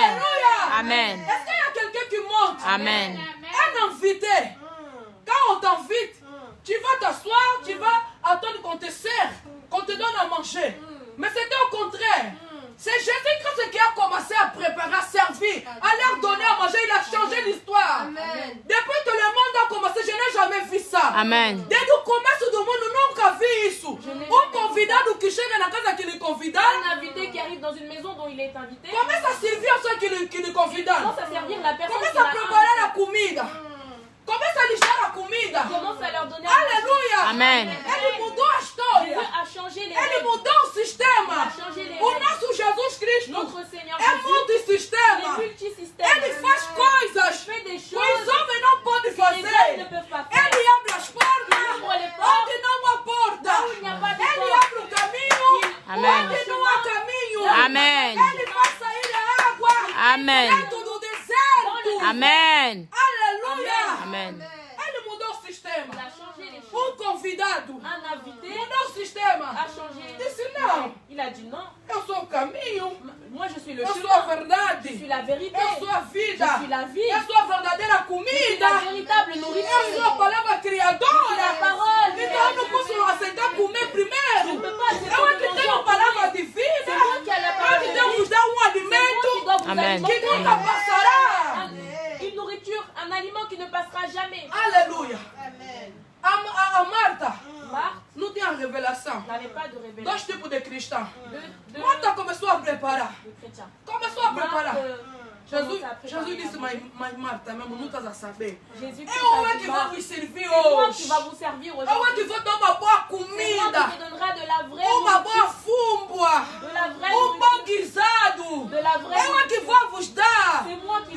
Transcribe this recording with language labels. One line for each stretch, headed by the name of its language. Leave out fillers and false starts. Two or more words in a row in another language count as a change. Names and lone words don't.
Portuguese: Aleluia. Amen.
French: Est-ce qu'il y a quelqu'un qui monte? Amen. Un invité. Quand on t'invite, tu vas t'asseoir, tu vas attendre qu'on te serve, qu'on te donne à manger. Mais c'était au contraire. C'est Jésus-Christ qui a commencé à préparer, à servir, à leur donner à manger. Il a changé l'histoire. Depuis que le monde a commencé, je n'ai jamais vu ça. Amen.
Portuguese: Desde o começo do mundo nunca vi isso. Convidado que chega na casa que lhe convidaram,
French: Un invité qui arrive dans une maison dont il est invité,
Portuguese: começa a servir a
French: ceux que
Portuguese: lhe convidaram.
French: commence à servir la personne qui
Portuguese: Começa a
French: l'a
Portuguese: preparar a
French: invité.
Portuguese: comida. Começa a lixar a comida.
French: Commence à leur donner à manger.
Portuguese: Aleluia. Amen. Ele mudou a
French: Dieu
Portuguese: história.
French: a changé les
Portuguese: Ele
French: règles.
Portuguese: mudou o sistema.
French: Il a changé les
Portuguese: O
French: règles.
Portuguese: nosso Jesus Cristo
French: Notre Seigneur
Portuguese: é
French: Jésus, il
Portuguese: multissistema.
French: est multisystème.
Portuguese: Ele faz coisas
French: Il fait des
Portuguese: que
French: choses
Portuguese: os homens não podem
French: que les hommes ne
Portuguese: fazer.
French: peuvent pas faire.
Portuguese: Ele abre as portas
French: Il ouvre les portes.
Portuguese: onde não há porta.
French: Là où il n'y a pas de
Portuguese: Ele
French: porte.
Portuguese: abre o caminho Amen. onde não há caminho. Amen. Ele faz sair a água Amen. dentro do deserto. Amen. Aleluia. Amen. Ele mudou o
French: Il
Portuguese: sistema.
French: a changé les choses.
Portuguese: Convidado
French: Un invité
Portuguese: mudou o sistema.
French: a changé.
Portuguese: Disse não.
French: Il a dit non.
Portuguese: Eu sou o caminho.
French: Moi, je suis le
Portuguese: Eu sou a
French: chemin. Je
Portuguese: verdade.
French: suis la vérité.
Portuguese: Eu sou a vida.
French: Je suis la vie.
Portuguese: Eu sou a verdadeira
French: Je suis
Portuguese: comida.
French: la véritable
Portuguese: Eu
French: nourriture.
Portuguese: sou a palavra
French: La
Portuguese: criadora.
French: parole.
Portuguese: Então eu não posso aceitar comer
French: Je ne
Portuguese: primeiro.
French: peux pas accepter
Portuguese: Eu é
French: de
Portuguese: que
French: manger
Portuguese: tenho
French: en
Portuguese: palavra
French: premier.
Portuguese: de vida.
French: C'est moi qui ai la
Portuguese: Eu é
French: parole
Portuguese: que
French: de
Portuguese: devo
French: vie.
Portuguese: vos dar um
French: C'est moi qui
Portuguese: alimento
French: dois vous Amen. alimenter.
Portuguese: que nunca passará.
French: Une nourriture, un aliment qui ne passera jamais.
Portuguese: Aleluia. A Marta
French: Marthe
Portuguese: não tinha revelação.
French: n'avait pas de révélation
Portuguese: Dois tipos de cristãos.
French: de
Portuguese: Marta começou a preparar.
French: chrétien.
Portuguese: Começou a preparar.
French: Marthe
Portuguese: Jesus,
French: commence à préparer
Portuguese: Jesus disse,
French: à
Portuguese: mas
French: manger.
Portuguese: Marta mesmo não estás a saber.
French: Jésus
Portuguese: Eu é
French: Christ
Portuguese: que
French: a
Portuguese: vou
French: dit,
Portuguese: vos servir
French: c'est moi qui
Portuguese: hoje.
French: va vous servir
Portuguese: Eu é que
French: aujourd'hui.
Portuguese: vou dar uma boa
French: C'est moi
Portuguese: comida.
French: qui te donnera de la vraie
Portuguese: Uma boa
French: nourriture,
Portuguese: fúmbua.
French: de la vraie
Portuguese: Um
French: nourriture,
Portuguese: bom guisado.
French: de la vraie
Portuguese: Eu é que
French: nourriture.
Portuguese: vou vos dar.
French: C'est moi qui